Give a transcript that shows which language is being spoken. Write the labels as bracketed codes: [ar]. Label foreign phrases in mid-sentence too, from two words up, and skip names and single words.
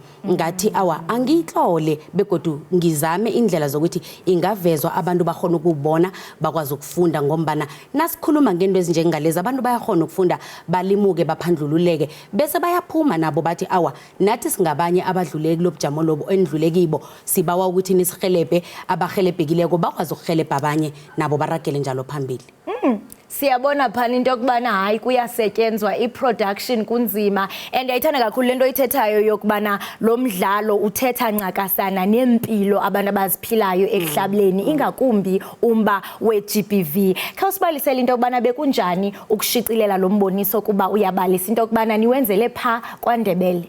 [nr] ngathi awa angiyitlole begodu ngizame indlela zokuthi ingavezwa abantu bakhona ukubona bakwazi ukufunda ngombana nasikhuluma ngento ezinjengalezi abantu bayakhona ukufunda balimuke baphandlululeke bese bayaphuma nabo bathi awa nathi singabanye abadluleki kulobujamo lobo endlule kibo sibawa ukuthi nisihelebhe abahelebhekileko bakwazi ukuhelebha abanye nabo baragele njalo phambili. [xh] Siyabona phana into yokubana hayi kuyasetyenzwa i-production kunzima and ayithanda kakhulu lento oyithethayo yokubana lo mdlalo uthetha ncakasana nempilo abantu abaziphilayo ekuhlableni ingakumbi umba we-GBV. Khawusibalisele into yokubana bekunjani ukushicilela lo mboniso kuba uyabalisa into yokubana niwenzele pha kwaNdebele.